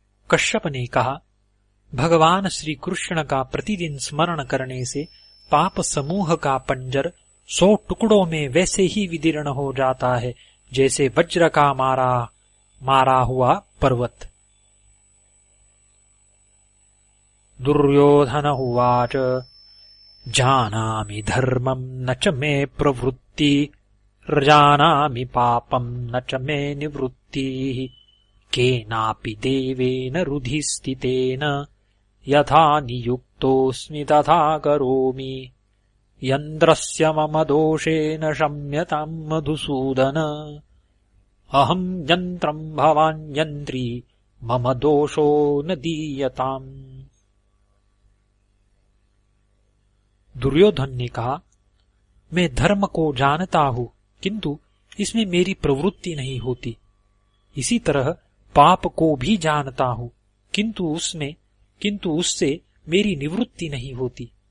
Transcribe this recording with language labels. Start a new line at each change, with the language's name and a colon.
Hindi: कश्यप ने कहा, भगवान श्री कृष्ण का प्रतिदिन स्मरण करने से पाप समूह का पंजर 100 टुकड़ों में वैसे ही विदीर्ण हो जाता है जैसे वज्र का मारा हुआ पर्वत।
Sanskrit: दुर्योधन उवाच जानामि धर्मं न च मे प्रवृत्ति जानामि पापं न च मे निवृत्तिः केनापि देवेन रुधिस्थितेन यथा नियुक्तोऽस्मि तथा करोमि यन्त्रस्य मम दोषेण शम्यतां मधुसूदन अहं यन्त्रं भवान् यन्त्री मम दोषो न दीयताम्।
Hindi: दुर्योधन ने कहा, मैं धर्म को जानता हूँ किंतु इसमें मेरी प्रवृत्ति नहीं होती। इसी तरह पाप को भी जानता हूँ किंतु उससे मेरी निवृत्ति नहीं होती।